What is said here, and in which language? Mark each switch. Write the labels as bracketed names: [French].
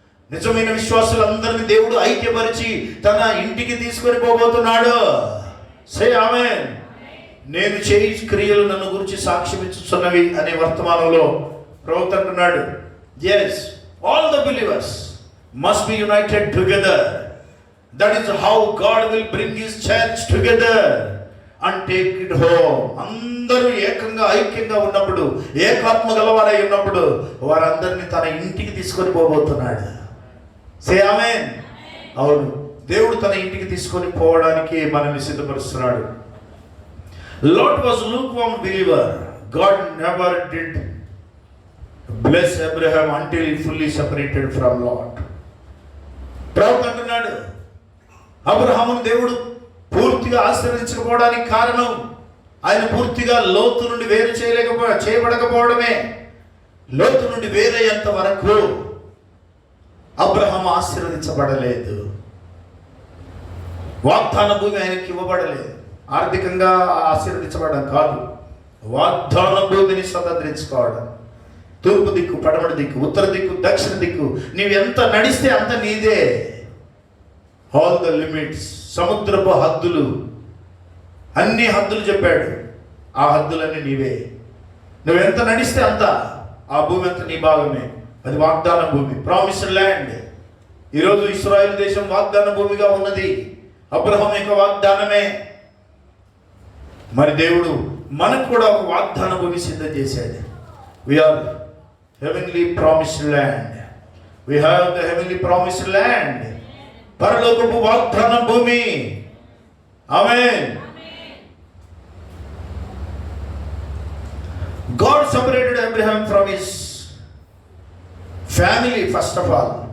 [Telugu] నిజమైన విశ్వాసులందరినీ దేవుడు ఐక్యపరిచి తన ఇంటికి తీసుకొని పోబోతున్నాడు. [English] Say amen. [Telugu] నేను చేయి క్రియలు నన్ను గురించి సాక్ష్యం ఇచ్చుచున్నవి అనే వర్తమానంలో ప్రవక్త అంటున్నాడు. [English] Yes, all the believers must be united together. That is how God will bring his church together and take it home. [Telugu] అందరూ ఏకంగా ఐక్యంగా ఉన్నప్పుడు, ఏకాత్మ గలవారై ఉన్నప్పుడు వారందరినీ తన ఇంటికి తీసుకొని పోబోతున్నాడు. [English] Say amen. [Telugu] అవును, దేవుడు తన ఇంటికి తీసుకొని పోవడానికి మనల్ని సిద్ధపరుస్తున్నాడు. [English] Lot was lukewarm believer. God never did bless Abraham until he fully separated from Lot. [Telugu] ప్రవక్త అంటున్నాడు, అబ్రహామును దేవుడు పూర్తిగా ఆశీర్వదించకపోవడానికి కారణం ఆయన పూర్తిగా లోతు నుండి వేరు చేయబడకపోవడమే. లోతు నుండి వేరయ్యేంత వరకు అబ్రహాము ఆశీర్వదించబడలేదు. వాగ్దాన భూమి ఆయనకి ఇవ్వబడలేదు. ఆర్థికంగా ఆశీర్వదించబడడం కాదు, వాగ్దాన భూమిని స్వతంత్రించుకోవడం. తూర్పు దిక్కు, పడమటి దిక్కు, ఉత్తర దిక్కు, దక్షిణ దిక్కు, నీవు ఎంత నడిస్తే అంత నీదే. [English] all the limits, [Telugu] సముద్రపు హద్దులు, అన్ని హద్దులు చెప్పాడు. ఆ హద్దులన్నీ నీవే. నువ్వెంత నడిస్తే అంత, ఆ భూమి అంత నీ భాగమే. అది వాగ్దాన భూమి, ప్రామిస్డ్ ల్యాండ్. ఈరోజు ఇశ్రాయేలు దేశం వాగ్దాన భూమిగా ఉన్నది. అబ్రహాం యొక్క వాగ్దానమే. మరి దేవుడు మనకు కూడా ఒక వాగ్దాన భూమి సిద్ధం చేశాడు. [English] We are heavenly promised land. We have the heavenly promised land. [Telugu] పరలోకపు వాగ్దాన భూమి. ఆమేన్. [English] God separated Abraham from his family first of all.